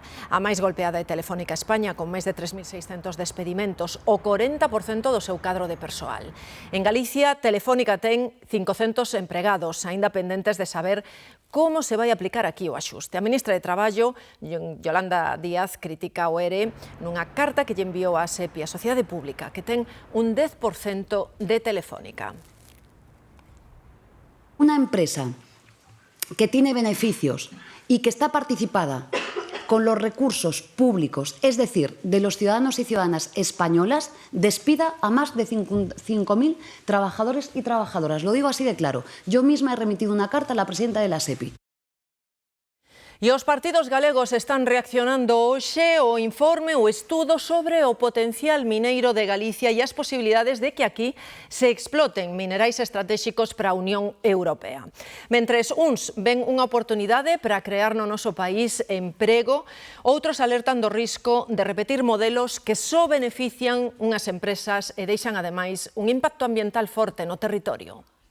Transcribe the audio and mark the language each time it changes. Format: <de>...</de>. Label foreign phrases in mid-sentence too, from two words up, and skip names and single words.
<gl>A máis golpeada é Telefónica España, con máis de 3.600 despedimentos, o 40% do seu cadro de persoal. En Galicia, Telefónica ten 500 empregados, aínda pendentes de saber como se vai aplicar aquí o axuste. A ministra de Traballo, Yolanda Díaz, critica o ERE nunha carta que lle enviou á SEPI, a Sociedade Pública, que ten un 10% de Telefónica.</gl> <es>Una empresa que tiene beneficios y que está participada con los recursos públicos, es decir, de los ciudadanos y ciudadanas españolas, despida a más de 5.000 trabajadores y trabajadoras. Lo digo así de claro. Yo misma he remitido una carta a la presidenta de la SEPI.</es> <gl>E os partidos galegos están reaccionando hoxe ao informe, o estudo sobre o potencial mineiro de Galicia e as posibilidades de que aquí se exploten minerais estratégicos para a Unión Europea. Mentres uns ven unha oportunidade para crear no noso país emprego, outros alertan do risco de repetir modelos que só benefician unhas empresas e deixan ademais un impacto ambiental forte no territorio.</gl>